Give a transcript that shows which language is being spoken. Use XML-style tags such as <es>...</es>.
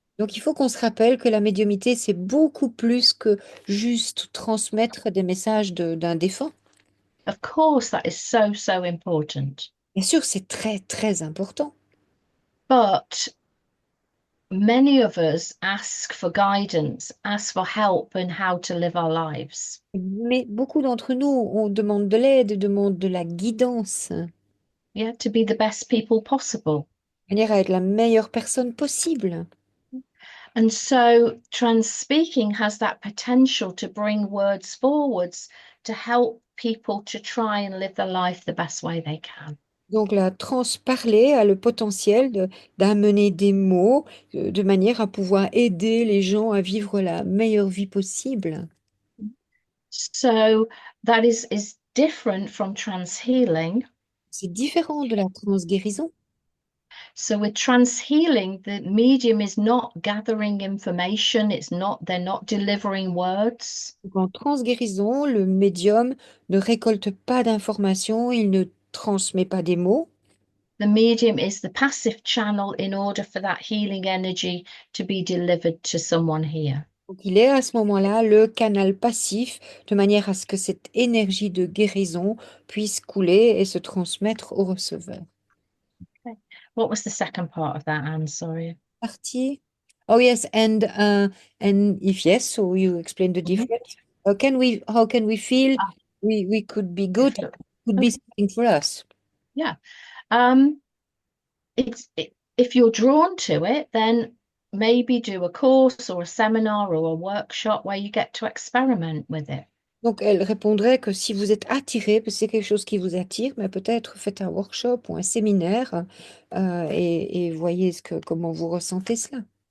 <fr>Donc il faut qu'on se rappelle que la médiumité, c'est beaucoup plus que juste transmettre des messages d'un défunt.</fr> <en>Of course, that is so, so important.</en> <fr>Bien sûr, c'est très, très important.</fr> <en>But many of us ask for guidance, ask for help in how to live our lives.</en> <fr>Mais beaucoup d'entre nous, on demande de l'aide, demande de la guidance, de</fr> <en>Yeah, to be the best people possible.</en> <fr>manière à être la meilleure personne possible.</fr> <en>And so trans speaking has that potential to bring words forwards to help people to try and live their life the best way they can.</en> <fr>Donc la transparler a le potentiel d'amener des mots de manière à pouvoir aider les gens à vivre la meilleure vie possible.</fr> <en>So that is different from trans healing.</en> <fr>C'est différent de la transguérison.</fr> <en>So with trans healing, the medium is not gathering information, they're not delivering words.</en> <fr>Donc, en transguérison, le médium ne récolte pas d'informations, il ne transmet pas des mots.</fr> <en>The medium is the passive channel in order for that healing energy to be delivered to someone here.</en> <fr>Donc il est à ce moment-là le canal passif de manière à ce que cette énergie de guérison puisse couler et se transmettre au receveur.</fr> <en>Okay. What was the second part of that, Anne? Sorry.</en> <fr>Partie.</fr> <en>Oh yes, and if yes, so you explain the difference. How can we feel Ah, we could be good, could be okay. something for us? Yeah. Um, if you're drawn to it, then maybe do a course or a seminar or a workshop where you get to experiment with it.</en> <fr>Donc elle répondrait que si vous êtes attiré, que c'est quelque chose qui vous attire, mais peut-être faites un workshop ou un séminaire et voyez comment vous ressentez cela.</fr>